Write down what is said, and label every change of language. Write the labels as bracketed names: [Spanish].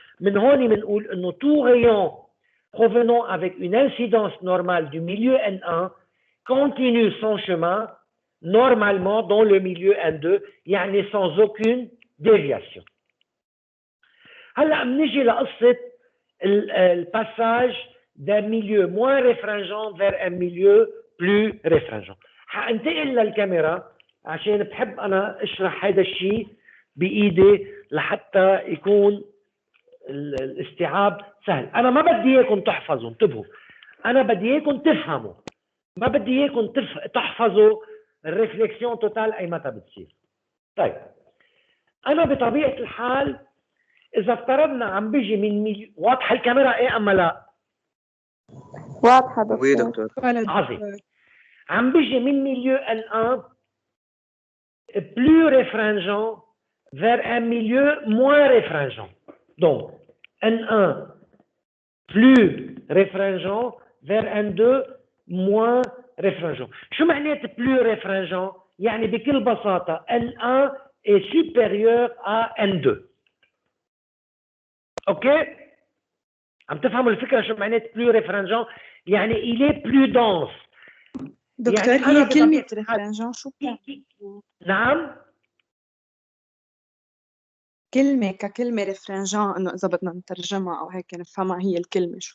[Arabic] من هون بنقول إنه [French] tout rayon provenant avec une incidence normale du milieu N1 continue son chemin normalement dans le milieu N2, يعني sans aucune déviation. [Arabic] هلا بنيجي لقصة [French] le passage d'un milieu moins réfringent vers un milieu plus réfringent. [Arabic] حانتقل للكاميرا عشان بحب انا اشرح هذا الشيء بايدي لحتى يكون الاستيعاب سهل. انا ما بدي اياكم تحفظوا، انتبهوا، انا بدي اياكم تفهموا، ما بدي اياكم تحفظوا الريفليكسيون توتال اي متى بتصير. طيب انا بطبيعه الحال اذا افترضنا عم بيجي من واضحه الكاميرا ايه اما لا؟ واضحة دكتور. [French] وي دكتور. [Arabic] عظيم. عم بيجي من [French] milieu N1 plus réfringent vers un milieu moins réfringent. Donc N1 plus réfringent vers N2 moins réfringent. [Arabic] شو معنات [French] plus réfringent؟ [Arabic] يعني بكل بساطة [French] N1 est supérieur à N2. [Arabic] اوكي؟ عم تفهموا الفكرة شو معنات [French] plus réfringent؟ [Arabic] يعني [French] il est plus dense. [Arabic] دكتور يعني هي كلمة ريفرنجون شو بتعني؟ نعم؟ كلمة ككلمة ريفرنجون إنه إذا بدنا نترجمها أو هيك نفهمها هي الكلمة شو